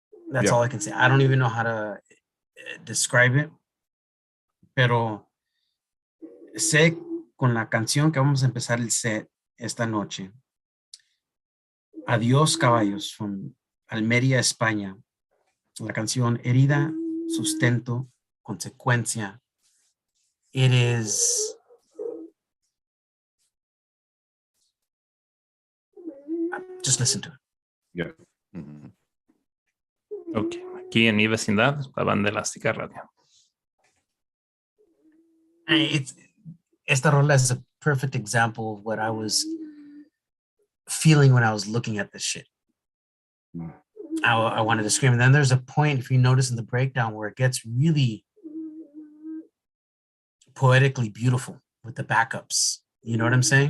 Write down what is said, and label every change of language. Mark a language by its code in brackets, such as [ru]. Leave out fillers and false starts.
[en] That's all I can say. I don't even know how to describe it. [es] Pero sé con la canción que vamos a empezar el set esta noche, Adiós Caballos, from Almería, España. La canción Herida, Sustento, Consecuencia. [en] It is just listen to it. Yeah. Mm-hmm. [es] Ok, aquí en mi vecindad, la banda elástica radio. Esta rola [en] is a perfect example of what I was feeling when I was looking at this shit. I wanted to scream. And then there's a point, if you notice in the breakdown, where it gets really poetically beautiful with the backups. You know what I'm saying?